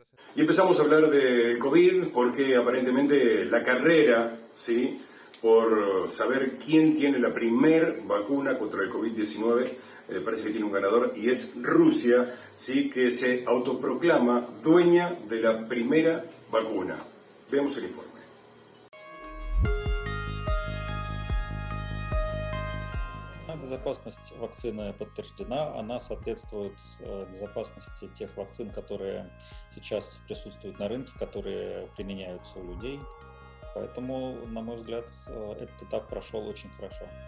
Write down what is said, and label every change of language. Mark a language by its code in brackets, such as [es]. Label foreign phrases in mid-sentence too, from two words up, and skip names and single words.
[es] Y empezamos a hablar de COVID porque aparentemente la carrera, ¿sí?, por saber quién tiene la primer vacuna contra el COVID-19, parece que tiene un ganador, y es Rusia, ¿sí?, que se autoproclama dueña de la primera vacuna. Veamos el informe. [ru] Безопасность вакцины подтверждена, она соответствует безопасности тех вакцин, которые сейчас присутствуют на рынке, которые применяются у людей. Поэтому, на мой взгляд, этот этап прошел очень хорошо.